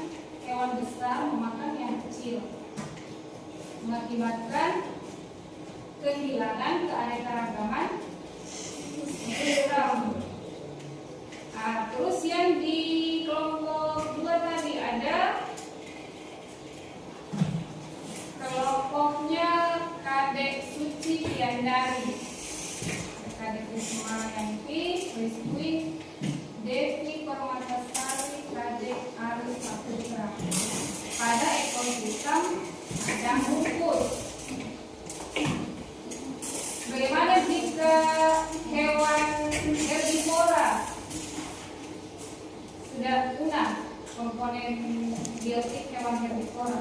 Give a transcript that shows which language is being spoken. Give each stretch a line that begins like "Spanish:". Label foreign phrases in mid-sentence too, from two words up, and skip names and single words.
Indonesian: Hewan besar memakan yang kecil, mengakibatkan kehilangan keanekaragaman ekosistem. Nah, terus yang di kelompok 2 tadi ada kelompoknya Kadek Suci Yandari, Kadek Kusmayanti, Rizky, Devi Permatasari, Kadek Arif Saputra. Pada ekosistem yang rumput. Bagaimana jika hewan herbivora sudah punah, komponen biotik hewan herbivora?